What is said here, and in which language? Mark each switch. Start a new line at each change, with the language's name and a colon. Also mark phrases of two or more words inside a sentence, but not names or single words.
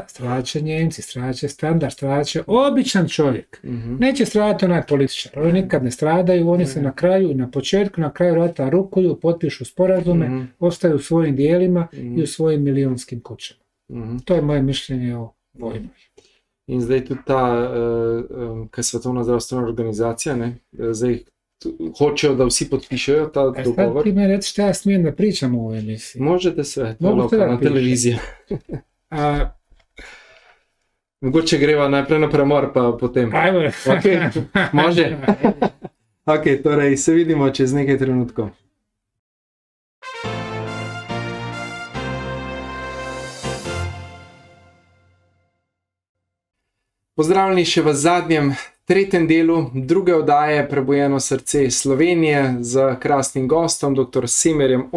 Bosnian: Stradat će Njemci, stradat će standard, stradat će običan čovjek. Neće stradati onaj političar. Oni nikad ne stradaju, oni se na kraju i na početku, na kraju rata rukuju, potpišu sporazume, ostaju u svojim dijelima i u svojim milionskim kućama. To je moje mišljenje o vojnoj.
Slovenian: In zdaj tudi ta, kaj Svetovna zdravstvena organizacija, ne, zdaj hočejo, da vsi podpišejo ta dogovor.
Bosnian: Sad ti me reći šta ja smijem da pričam u ovoj emisiji. Možete sve, na televiziji.
Slovenian: Mogoče greva najprej na premor, pa potem.
Bosnian: Ajmo. Ok, može.
Slovenian: Ok, torej se vidimo čez nekaj trenutkov. Pozdravljeni še v zadnjem, tretjem delu druge oddaje Prebujeno srce Slovenije z krasnim gostom, dr.